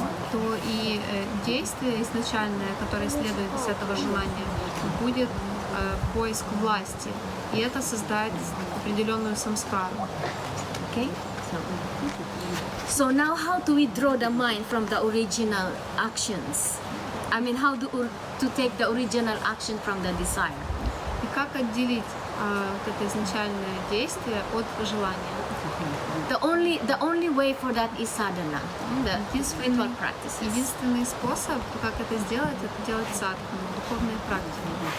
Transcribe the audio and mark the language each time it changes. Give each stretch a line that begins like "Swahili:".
Russian: То и действие изначальное, которое следует из этого желания, будет поиск власти, и это создает определенную самскару.
English: Okay. So now, how do we draw the mind from the original actions? I mean, how to take the original action from the desire?
Russian: И как отделить это изначальное действие от желания?
English: The only way for that is sadhana, the spiritual practices.
Russian: Единственный способ, как это сделать садхану, духовные практики.